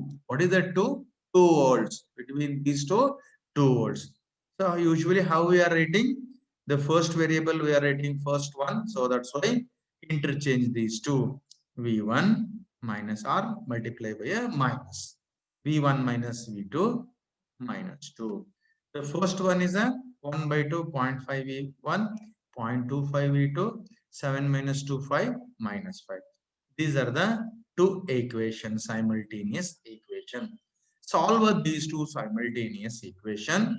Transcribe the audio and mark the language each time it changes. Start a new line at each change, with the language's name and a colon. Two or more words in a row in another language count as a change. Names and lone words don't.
English: What is that 2? 2 volts. Between these two, 2 volts. So usually how we are writing? The first variable we are writing first one. So that's why interchange these two. V1 minus R multiply by a minus. V1 minus V2 minus 2. The first one is a 1 by 2 0.5 V1, 0.25 V2, 7 minus 2 5 minus 5. These are the two equations, simultaneous equation. Solve these two simultaneous equation.